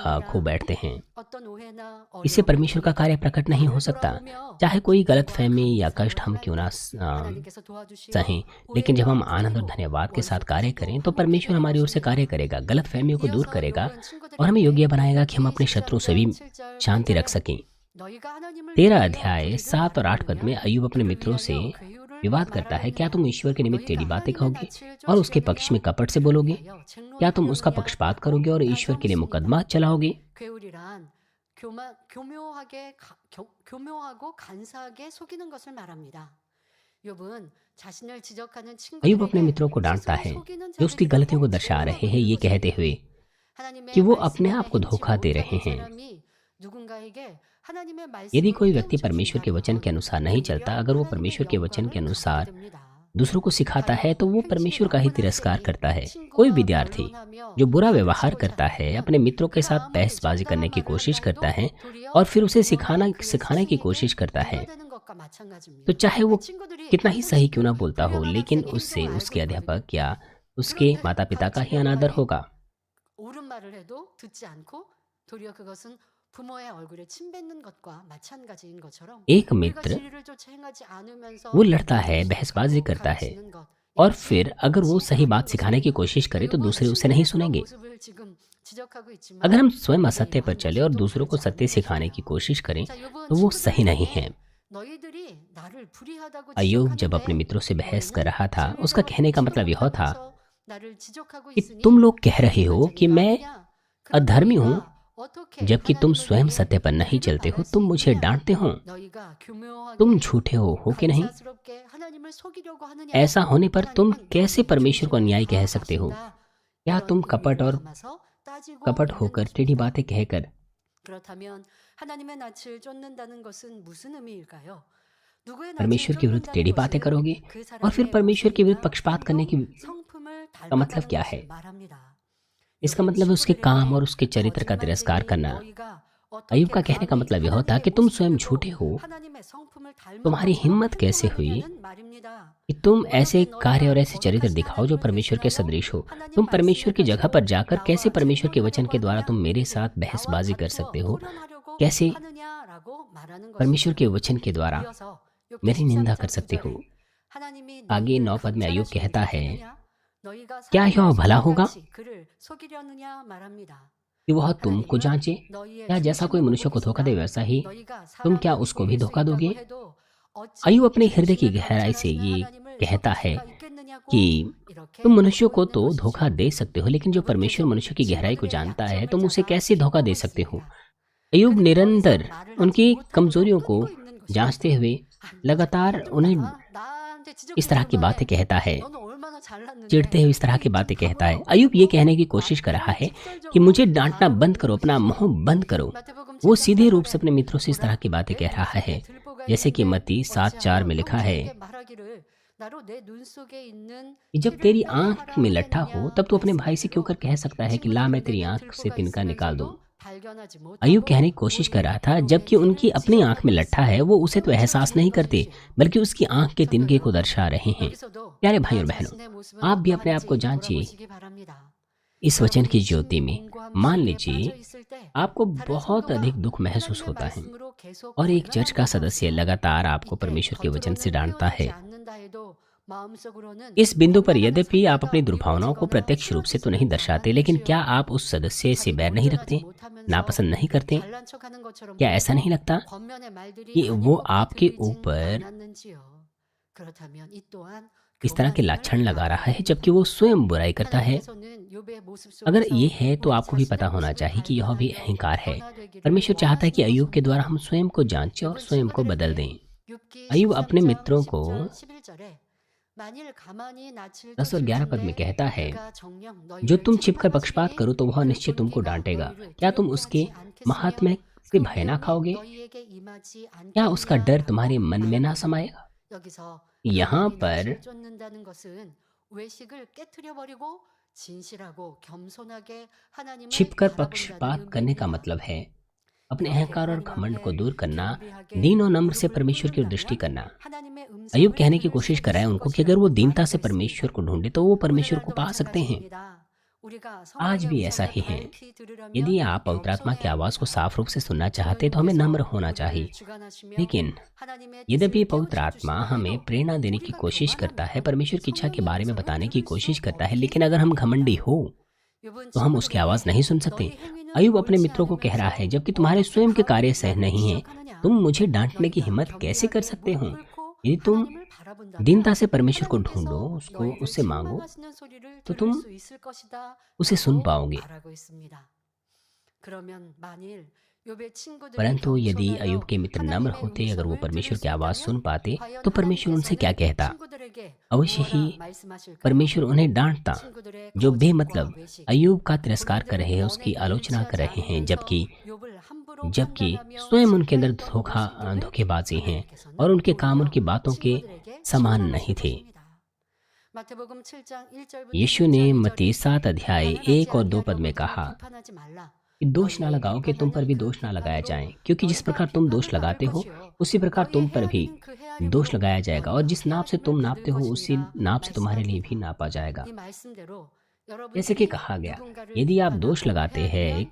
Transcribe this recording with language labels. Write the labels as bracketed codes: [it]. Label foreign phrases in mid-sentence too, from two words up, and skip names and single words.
[hi] खो [ko] 없습니다. [hi] बैठते हैं। [ko] 어떤 오해나 [hi] इससे [ko] 어려움을 [hi] परमेश्वर का [ko] 통해서 [hi] कार्य प्रकट नहीं हो [ko] 나를 [hi] सकता, [ko] 돌아보며 [hi] चाहे कोई गलत [ko] 기쁨과 [hi] फहमी या [ko] 감사로 [hi] कष्ट हम क्यों ना [ko] 하나님께서 도와주시어 [hi] सहें, लेकिन जब [ko] 오해가 [hi] हम आनंद और [ko] 풀리고 [hi] धन्यवाद के साथ कार्य [ko] 원수 [hi] करें [ko] 가지고 [hi] तो [ko] 화목해 [hi] परमेश्वर [ko] 되는 [hi] हमारी ओर से कार्य [ko] 것입니다. [hi] करेगा, गलत फहमियों को दूर [ko] 이어서 [hi] करेगा [ko] 요번 [hi] और हमें [ko] 친구들에게 [hi] योग्य बनाएगा कि हम [ko] 이 [hi] अपने शत्रु से भी [ko] 13장 7절 [hi] शांति रख [ko] 8절에 [hi] सकें। [ko] 너희가 하나님을 [hi] 13 [ko] 위하여 [hi] अध्याय [ko] 불의를 [hi] 7 और 8 पद में [ko] 말하느냐 [hi] अय्यूब अपने [ko] 그를 [hi] मित्रों से [ko] 위하여 괴유를 [hi] विवाद करता है, क्या तुम [ko] 말하느냐 [hi] ईश्वर के निमित्त टेढ़ी [ko] 너희가 [hi] बातें [ko] 하나님의 [hi] कहोगे [ko] 낯을 [hi] और उसके पक्ष में [ko] 쫓으려느냐 [hi] कपट से [ko] 그를 [hi] बोलोगे? [ko] 위하여 [hi] क्या तुम उसका [ko] 책론하려느냐 [hi] पक्षपात करोगे और ईश्वर के लिए [ko] 가정습니다. [hi] मुकदमा चलाओगे? [ko] 괴울이란 교묘하고 간사하게 속이는 것을 말합니다. 욥은 자신을 지적하는 [hi] अय्यूब अपने [ko] 친구들에게 [hi] मित्रों को डांटता [ko] 스스로 [hi] है [ko] 속이는 [hi] जो उसकी गलतियों को [ko] 자들이라고 [hi] दर्शा रहे [ko] 책망하고 [hi] हैं, [ko] 있는 [hi] ये कहते [ko] 것입니다. [hi] हुए [ko] 하나님의 [hi] कि वो [ko] 말씀 [hi] अपने [ko] 안에 [hi] आप को [ko] 행치 [hi] धोखा दे रहे [ko] 못하는 [hi] हैं। [ko] 사람이 누군가에게 하나님의 [hi] यदि [ko] 말씀으로 [hi] कोई व्यक्ति [ko] 깨우쳐 [hi] परमेश्वर के वचन के [ko] 준다면 [hi] अनुसार नहीं चलता, [ko] 오히려 [hi] अगर वो [ko] 하나님의 [hi] परमेश्वर के वचन के [ko] 영광을 [hi] अनुसार [ko] 가게 됩니다. [hi] दूसरों को सिखाता है तो वो परमेश्वर का ही तिरस्कार करता है। कोई विद्यार्थी जो बुरा व्यवहार करता है, अपने मित्रों के साथ बहसबाजी करने की कोशिश करता है और फिर उसे सिखाने की कोशिश करता है, तो चाहे वो कितना ही सही क्यों ना बोलता हो, लेकिन उससे उसके अध्यापक या उसके माता-पिता का ही अनादर होगा। [ko] 옳은 말을 해도 듣지 않고 도리어 그것은 부모의 얼굴에 침 뱉는 것과 마찬가지인 것처럼 [hi] एक [ko] 우리가 [hi] मित्र [ko] 진리를 쫓아 행하지 않으면서 [hi] वो लड़ता है, [ko] 예수 [hi] बहसबाजी [ko] 그리스도로 [hi] करता है [ko] 가르치는 것, [hi] और [ko] 이것이 [hi] फिर अगर वो सही बात सिखाने की कोशिश करे तो [ko] 여러분 [hi] दूसरे उसे नहीं [ko] 신앙의 그런 [hi] सुनेंगे। [ko] 모습을 지금 지적하고 있지만 [hi] अगर हम स्वयं [ko] 우리의 [hi] असत्य पर [ko] 마음 [hi] चले और [ko] 모습도 [hi] दूसरों को [ko] 다르지 [hi] सत्य [ko] 않은 [hi] सिखाने की [ko] 것입니다. [hi] कोशिश करें [ko] 자, 요번 [hi] तो वो सही नहीं है। [ko] 친구들에게 너희들이 나를 불의하다고 [hi] अय्यूब जब अपने [ko] 지적하는데 [hi] मित्रों से बहस कर [ko] 너희는 [hi] रहा था, उसका [ko] 진리로 [hi] कहने का [ko] 지키지 [hi] मतलब यह था [ko] 못하면서 나를 지적하고 [hi] कि [ko] 있으니 [hi] तुम लोग कह रहे हो [ko] 너희가 [hi] कि [ko] 진리가 [hi] मैं [ko] 아니냐? 그럼 [hi] अधर्मी हूँ, [ko] 너희가 어떻게 [hi] जबकि तुम [ko] 하나님을 [hi] स्वयं [ko] 위해 [hi] सत्य पर नहीं [ko] 불의를 [hi] चलते हो, [ko] 말할 수 [hi] तुम मुझे [ko] 있느냐? [hi] डांटते हो। [ko] 너희가 [hi] तुम [ko] 교묘하게 [hi] झूठे हो कि नहीं? [ko] 감사스럽게 하나님을 속이려고 하느냐? [hi] ऐसा होने पर तुम [ko] 하나님은 [hi] कैसे [ko] 너희 [hi] परमेश्वर को [ko] 중심을 [hi] अन्याय कह [ko] 다 [hi] सकते हो? [ko] 아신다. [hi] क्या [ko] 이런 [hi] तुम कपट [ko] 의미를 [hi] और [ko] 담아서 따지고 [hi] कपट [ko] 있는 [hi] होकर टेढ़ी [ko] 것입니다. [hi] बातें कहकर [ko] 그렇다면 하나님의 낯을 쫓는다는 것은 무슨 의미일까요? 누구의 낯을 [hi] परमेश्वर के विरुद्ध [ko] 쫓는다는 [hi] टेढ़ी बातें [ko] 것은 [hi] करोगे [ko] 그 [hi] और फिर [ko] 사람의 [hi] परमेश्वर के विरुद्ध [ko] 모습이나 [hi] पक्षपात करने [ko] 행동, [hi] की [ko] 성품을 [hi] का मतलब [ko] 닮아가는 [hi] क्या [ko] 것을 [hi] है? [ko] 말합니다. [hi] इसका [ko] 요번 [hi] मतलब है उसके काम और [ko] 친구들에게 [hi] उसके चरित्र का तिरस्कार [ko] 거짓말쟁이인 [hi] करना। [ko] 너희가 [hi] अय्यूब [ko] 어떻게 [hi] का कहने का [ko] 감히 [hi] मतलब यह होता है [ko] 하나님의 [hi] कि तुम [ko] 모습을 [hi] स्वयं [ko] 보고 [hi] झूठे हो। [ko] 하나님의 성품을 닮은 [hi] तुम्हारी [ko] 것처럼 [hi] हिम्मत कैसे हुई [ko] 행동하느냐는 말입니다. [hi] कि तुम ऐसे [ko] 어떻게 [hi] कार्य और [ko] 너희가 [hi] ऐसे चरित्र [ko] 거룩하신 [hi] दिखाओ जो [ko] 하나님을 [hi] परमेश्वर के [ko] 대신하여 [hi] सदृश हो। [ko] 하나님 [hi] तुम [ko] 말씀을 [hi] परमेश्वर की जगह पर [ko] 가지고 [hi] जाकर कैसे [ko] 나와 [hi] परमेश्वर के वचन [ko] 爭論하려고 [hi] के द्वारा [ko] 하느냐? [hi] तुम मेरे साथ [ko] 나와 [hi] बहसबाजी कर [ko] 다투어 [hi] सकते हो? [ko] 토론하려고 [hi] कैसे [ko] 하느냐라고 말하는 [hi] परमेश्वर [ko] 것입니다. [hi] के वचन के द्वारा [ko] 이어서 욥기 [hi] मेरी निंदा [ko] 13장 [hi] कर सकते हो? [ko] 9절에 하나님이 [hi] आगे [ko] 너희를 [hi] 9 पद में अय्यूब [ko] 감찰하시기 [hi] कहता है, [ko] 좋겠느냐? 너희가 [hi] क्या [ko] 사람의 [hi] यह भला होगा [ko] 소리같이 그를 속이려느냐 말합니다. [hi] कि वह तुमको [ko] 하나님은 [hi] जांचे? [ko] 너희의 [hi] या जैसा कोई [ko] 중심을 [hi] मनुष्य [ko] 보고 [hi] को धोखा दे [ko] 계신다. [hi] वैसा ही [ko] 너희가 [hi] तुम क्या [ko] 사람을 [hi] उसको भी [ko] 속일 수 [hi] धोखा [ko] 있다고 [hi] दोगे? [ko] 해도 어찌 [hi] अय्यूब अपने हृदय की [ko] 중심을 [hi] गहराई से [ko] 감찰하시는 [hi] ये [ko] 하나님을 [hi] कहता [ko] 속일 [hi] है [ko] 수가 있겠느냐고 [hi] कि [ko] 이렇게 [hi] तुम मनुष्य [ko] 묻고 [hi] को [ko] 있는 [hi] तो [ko] 것이죠. [hi] धोखा दे सकते हो, लेकिन जो परमेश्वर [ko] 여러분 [hi] मनुष्य की गहराई को [ko] 친구들의 [hi] जानता है [ko] 약점을 [hi] तुम उसे [ko] 잡아 [hi] कैसे धोखा दे [ko] 비꼬고 [hi] सकते हो? [ko] 있습니다. [hi] अय्यूब [ko] 그들이 더 [hi] निरंतर [ko] 이상 말을 [hi] उनकी [ko] 하지 못하도록 [hi] कमजोरियों को [ko] 끊고 있는 것입니다. [hi] जांचते हुए [ko] 안 [hi] लगातार उन्हें [ko] 나한테 [hi] इस तरह की [ko] 지적했단 [hi] बातें [ko] 말이야. [hi] कहता है, [ko] 너는 얼마나 잘났는데 [hi] चिढ़ते हुए इस तरह की [ko] 그게 [hi] बातें [ko] 좀 [hi] कहता है। [ko] 봐봐. [hi] अय्यूब ये कहने की [ko] 어? [hi] कोशिश कर रहा है कि [ko] 직설적으로 [hi] मुझे डांटना बंद [ko] 바라보는 [hi] करो, अपना [ko] 것이죠. [hi] मुंह बंद करो। [ko] 마태복음 [hi] वो [ko] 7장 [hi] सीधे रूप [ko] 8절에 [hi] से अपने मित्रों से इस तरह [ko] 보라 [hi] की बातें [ko] 내 [hi] कह रहा है, [ko] 눈속에 들보가 [hi] जैसे कि [ko] 있는데 [hi] मत्ती 7:4 [ko] 어찌하여 [hi] में लिखा है [ko] 형제에게 말하기를 나로 내 눈 속에 있는 [hi] कि जब [ko] 티를 [hi] तेरी [ko] 빼게 [hi] आंख में [ko] 하라 [hi] लट्ठा हो [ko] 하느냐 [hi] तब तू अपने भाई से क्यों [ko] 말씀대로 [hi] कर कह सकता है कि ला मैं तेरी [ko] 친구들에게 [hi] आंख से [ko] 들보가 [hi] तिनका निकाल दूं। [ko] 있으면서도 발견하지 [hi] अय्यूब [ko] 못하고 [hi] कहने की कोशिश कर रहा था, [ko] 본인의 [hi] जबकि [ko] 눈에 [hi] उनकी [ko] 티를 [hi] अपनी आंख में [ko] 지적하고 [hi] लट्ठा है, वो उसे तो [ko] 있습니다. [hi] एहसास नहीं करते, [ko] 것이죠. [hi] बल्कि उसकी आंख के तिनके [ko] 성도 [hi] को [ko] 여러분, [hi] दर्शा रहे हैं। [ko] 여기서도 [hi] प्यारे भाई [ko] 나 [hi] और बहनों, [ko] 자신의 모습은 [hi] आप भी अपने आप को [ko] 어떠한지 [hi] जांचिए। [ko] 돌아보시기 바랍니다. [hi] इस वचन की [ko] 여러분이 [hi] ज्योति में [ko] 신공고함 [hi] मान [ko] 속에 [hi] लीजिए [ko] 빠져 있을 때 [hi] आपको [ko] 다른 [hi] बहुत अधिक [ko] 성도가 [hi] दुख महसूस [ko] 하나님의 [hi] होता है [ko] 말씀으로 계속 [hi] और एक चर्च का सदस्य [ko] 권면한다고 [hi] लगातार आपको [ko] 이때 [hi] परमेश्वर के वचन से [ko] 겉으로는 [hi] डांटता [ko] 표현하지 [hi] है। [ko] 않는다 해도 마음속으로는 [hi] इस बिंदु पर [ko] 엄청난 [hi] यद्यपि आप अपनी [ko] 상처가 [hi] दुर्भावनाओं को [ko] 이루어지거나 [hi] प्रत्यक्ष रूप से तो नहीं [ko] 키워지지는 [hi] दर्शाते, लेकिन [ko] 않았지요. [hi] क्या आप उस सदस्य से [ko] 자기 [hi] बैर नहीं [ko] 본전하지 [hi] रखते, [ko] 못하면서 [hi] नापसंद नहीं करते? [ko] 잘난 척하는 것처럼 [hi] क्या ऐसा [ko] 보여도 [hi] नहीं लगता [ko] 권면의 말들이 [hi] कि [ko] 아닌 [hi] वो [ko] 것도 [hi] आपके [ko] 들리진 [hi] ऊपर [ko] 않았는지요. 그렇다면 이 또한 [hi] इस तरह के [ko] 교만임을 [hi] लाछन लगा रहा है [ko] 말합니다. [hi] जबकि वो स्वयं बुराई करता है? [ko] 하나님께서는 욥의 모습 [hi] अगर [ko] 속에서 [hi] ये है तो [ko] 우리 [hi] आपको भी पता [ko] 자신의 [hi] होना [ko] 모습을 [hi] चाहिए कि यह भी [ko] 발견하여 [hi] अहंकार है। [ko] 변화되기를 [hi] परमेश्वर चाहता है कि अय्यूब के [ko] 원하시는 [hi] द्वारा [ko] 것입니다. [hi] हम स्वयं को जांचें और [ko] 여러분 [hi] स्वयं को बदल [ko] 친구들에게 [hi] दें। [ko] 욥기 [hi] अय्यूब अपने [ko] 13장 [hi] मित्रों को [ko] 10절 11절에 만일 가만히 낯을 [hi] 10 और [ko] 쫓을 [hi] 11 पद में [ko] 텐데 [hi] कहता है, [ko] 그가 정녕 [hi] जो [ko] 너희를 [hi] तुम छिपकर पक्षपात [ko] 책망하시리니 [hi] करो तो वह निश्चय [ko] 그리고 [hi] तुमको [ko] 네가 [hi] डांटेगा। [ko] 너희를 [hi] क्या तुम [ko] 두렵게 [hi] उसके [ko] 하지 않겠으며 [hi] महात्म्य से [ko] 그 [hi] भय ना [ko] 위험이 [hi] खाओगे? [ko] 너희에게 임하지 [hi] क्या उसका डर तुम्हारे [ko] 않겠느냐라고 [hi] मन में ना [ko] 말합니다. [hi] समाएगा? [ko] 여기서 [hi] यहाँ [ko] 가만히 [hi] पर [ko] 낯을 쫓는다는 것은 외식을 깨트려 버리고 진실하고 겸손하게 하나님을 [hi] छिपकर [ko] 바라본다는 [hi] पक्षपात करने का [ko] 의미입니다. [hi] मतलब है अपने [ko] 이렇게 [hi] अहंकार और [ko] 하나님 [hi] घमंड को [ko] 앞에 [hi] दूर करना, [ko] 겸비하게 [hi] दीन और नम्र से [ko] 무릎을 [hi] परमेश्वर की दृष्टि [ko] 꿇는다면 [hi] करना। [ko] 하나님의 [hi] अय्यूब [ko] 음성을 [hi] कहने की [ko] 들을 [hi] कोशिश [ko] 수 [hi] कर रहा है [ko] 있을 [hi] उनको कि अगर वो [ko] 것이라고 [hi] दीनता से [ko] 말하고 [hi] परमेश्वर [ko] 있습니다. [hi] को ढूंढे तो वो परमेश्वर को [ko] 오늘날도 [hi] पा सकते हैं। [ko] 마찬가지입니다. 우리가 [hi] आज [ko] 성령의 [hi] भी ऐसा [ko] 음성을 [hi] ही है। [ko] 밝히 들으려면 [hi] यदि आप पवित्र आत्मा की [ko] 겸손해야 [hi] आवाज़ को [ko] 합니다. [hi] साफ रूप से सुनना चाहते हैं तो हमें नम्र [ko] 하나님께서 [hi] होना [ko] 우리를 [hi] चाहिए। [ko] 주관하시며 [hi] लेकिन [ko] 하나님의 [hi] यद्यपि [ko] 뜻을 [hi] पवित्र [ko] 깨우쳐 [hi] आत्मा [ko] 주신다 [hi] हमें [ko] 해도 [hi] प्रेरणा देने की [ko] 우리가 [hi] कोशिश करता है, [ko] 교만하면 [hi] परमेश्वर की इच्छा के [ko] 성령의 [hi] बारे में [ko] 음성을 [hi] बताने की [ko] 들을 수 [hi] कोशिश करता है, [ko] 없기 [hi] लेकिन अगर हम घमंडी [ko] 때문입니다. [hi] हो [ko] 요번 [hi] तो हम उसकी आवाज़ [ko] 친구들에게 [hi] नहीं सुन सकते। [ko] 너희 행위는 [hi] अय्यूब अपने [ko] 옳지 [hi] मित्रों को कह रहा है, [ko] 않으면서 [hi] जबकि तुम्हारे [ko] 어떻게 [hi] स्वयं के कार्य [ko] 감히 [hi] सह [ko] 나를 [hi] नहीं हैं, [ko] 지적하느냐? [hi] तुम मुझे डांटने की [ko] 너희가 [hi] हिम्मत कैसे कर [ko] 겸비하게 [hi] सकते हो? [ko] 무릎 꿇고 [hi] यदि तुम [ko] 하나님을 [hi] दीनता [ko] 바라본다면 [hi] से परमेश्वर को ढूंढो, [ko] 하나님께서 [hi] उसको [ko] 너희를 [hi] उससे मांगो, [ko] 책망하시는 소리를 [hi] तो [ko] 들을 [hi] तुम [ko] 수 있을 것이다 [hi] उसे सुन [ko] 라고 [hi] पाओगे। [ko] 말하고 있습니다. 그러면 만일 욥의 친구들이 [hi] परंतु यदि अय्यूब [ko] 겸손하여 [hi] के मित्र नम्र [ko] 하나님의 [hi] होते, अगर वो [ko] 음성을 들을 [hi] परमेश्वर [ko] 수 [hi] की आवाज़ [ko] 있다면 [hi] सुन पाते, [ko] 과연 [hi] तो परमेश्वर उनसे क्या [ko] 하나님께서는 [hi] कहता? [ko] 친구들에게 [hi] अवश्य ही [ko] 뭐라 말씀하실까요? [hi] परमेश्वर उन्हें डांटता। [ko] 친구들의 [hi] जो [ko] 거짓과 [hi] बेमतलब [ko] 외식, [hi] अय्यूब का तिरस्कार कर [ko] 본인들은 [hi] रहे हैं, उसकी [ko] 언행에 [hi] आलोचना कर [ko] 일치하지 [hi] रहे हैं, [ko] 않으면서 [hi] जबकि [ko] 욥을 함부로 [hi] जबकि [ko] 판단하며 [hi] स्वयं उनके अंदर [ko] 질타했던 모습들을 [hi] धोखेबाजी हैं [ko] 하나님께서는 [hi] और उनके काम [ko] 오히려 [hi] उनकी बातों के [ko] 친구들에게 [hi] समान नहीं [ko] 책망하실 [hi] थे। [ko] 것입니다. 마태복음 7장 1절부터 [hi] यीशु ने [ko] 2절 [hi] मत्ती 7 अध्याय 1 और 2 पद में कहा [ko] 비판하지 말라. [hi] कि दोष ना लगाओ कि तुम पर भी दोष ना लगाया जाए, क्योंकि जिस प्रकार तुम दोष लगाते हो उसी प्रकार तुम पर भी दोष लगाया जाएगा, और जिस नाप से तुम नापते हो उसी नाप से तुम्हारे लिए भी नापा जाएगा। [ko] 이 말씀대로 [hi] जैसे कि [ko] 여러분들이 [hi] कहा गया, [ko] 누군가를 [hi] यदि आप [ko] 비판하고 [hi] दोष लगाते हैं, [ko] 해하면